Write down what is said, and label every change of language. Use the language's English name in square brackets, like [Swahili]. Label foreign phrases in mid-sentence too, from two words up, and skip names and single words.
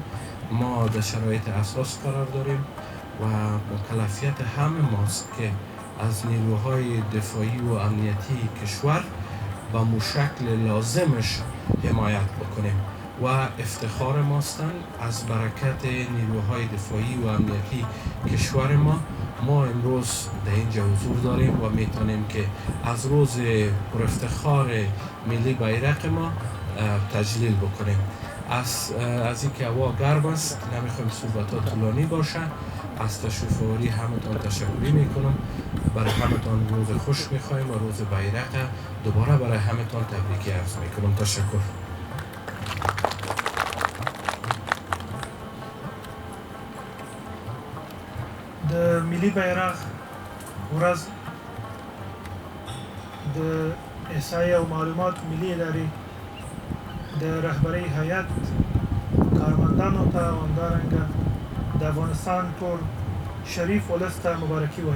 [Persian] ما در شرایط اساس قرار داریم و مکلفیت همه ماست که از نیروهای دفاعی و امنیتی کشور با مشکل لازمش حمایت بکنیم و افتخار ماستن از برکت نیروهای دفاعی و امنیتی کشور ما امروز در اینجا حضور داریم و میتونیم که از روز پر افتخار ملی بیرق ما تجلیل بکنیم. از اینکه هوا گرم است نمیخوایم صحبتات طولانی باشه. از تشریف آوری همتان تشکری میکنم. برای همتان روز خوش میخوایم و روز بیرق دوباره برای همتان تبریکی عرض میکنم. تشکر. [Pashto] د ملي بیرغ ورځ د احصایې او معلومات ملي ادارې د رهبرۍ هیئت کارمندانو ته او همدارنګه د افغانستان ټول شریف ولس ته مبارکي وایم.